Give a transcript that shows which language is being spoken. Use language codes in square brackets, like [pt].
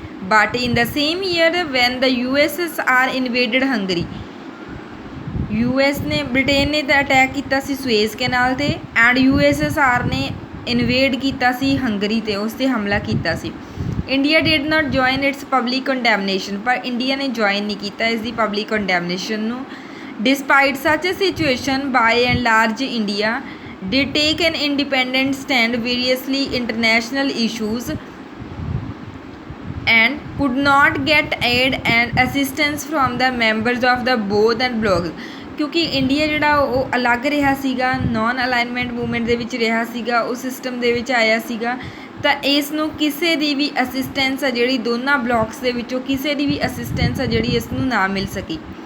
[en] but in the same year when the USSR invaded Hungary, [pa] Britain ਨੇ ਤਾਂ attack ਕੀਤਾ ਸੀ ਸੁਏਜ਼ canal 'ਤੇ ਐਂਡ USSR ਨੇ ਇਨਵੇਡ ਕੀਤਾ ਸੀ ਹੰਗਰੀ 'ਤੇ, ਉਸ 'ਤੇ ਹਮਲਾ ਕੀਤਾ ਸੀ. [en] India did not join its public condemnation, [pa] ਪਰ ਇੰਡੀਆ ਨੇ ਜੁਆਇਨ ਨਹੀਂ ਕੀਤਾ ਇਸ ਦੀ ਪਬਲਿਕ ਕੰਡੈਮਨੇਸ਼ਨ ਨੂੰ. ਡਿਸਪਾਈਟ ਸੱਚ ਅ situation by and large India [en] did take an independent stand variously international issues and could not get aid and assistance from the members of the both and blocs. [pa] ਕਿਉਂਕਿ India ਜਿਹੜਾ ਉਹ ਅਲੱਗ ਰਿਹਾ ਸੀਗਾ, non alignment movement ਦੇ ਵਿੱਚ ਰਿਹਾ ਸੀਗਾ, ਉਸ ਸਿਸਟਮ ਦੇ ਵਿੱਚ ਆਇਆ ਸੀਗਾ, ਤਾਂ ਇਸ ਨੂੰ ਕਿਸੇ ਦੀ ਵੀ ਅਸਿਸਟੈਂਸ ਆ ਜਿਹੜੀ ਦੋਨਾਂ ਬਲੋਕਸ ਦੇ ਵਿੱਚੋਂ ਕਿਸੇ ਦੀ ਵੀ ਅਸਿਸਟੈਂਸ ਆ ਜਿਹੜੀ ਇਸ ਨੂੰ ਨਾ ਮਿਲ ਸਕੀ.